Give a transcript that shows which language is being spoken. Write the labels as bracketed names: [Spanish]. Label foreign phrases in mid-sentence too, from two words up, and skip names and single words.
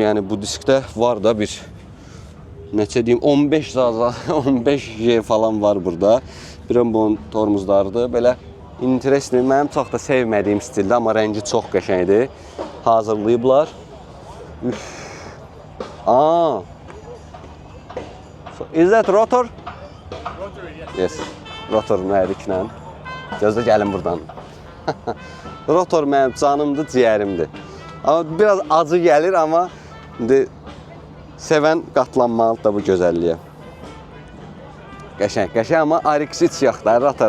[Azerbaijani] Yəni bu diskdə var da bir, neçə deyim, 15 falan var burada. Birəm bunun tormuzlarıdır. Belə interesli, mənim çox da sevmədiyim stildə, amma rəngi çox qəşəngdir. Hazırlayıblar. Üf. [English] Is that rotor? [Azerbaijani] Yes. Rotor mühərriklə. Gözlə gəlin buradan. Rotor mənim canımdır, ciyərimdir. Amma biraz acı gəlir, amma sevən qatlanmalıdır da bu gözəlliyə. Qəşəng, qəşəng, amma RX-3 yoxdur, rotor.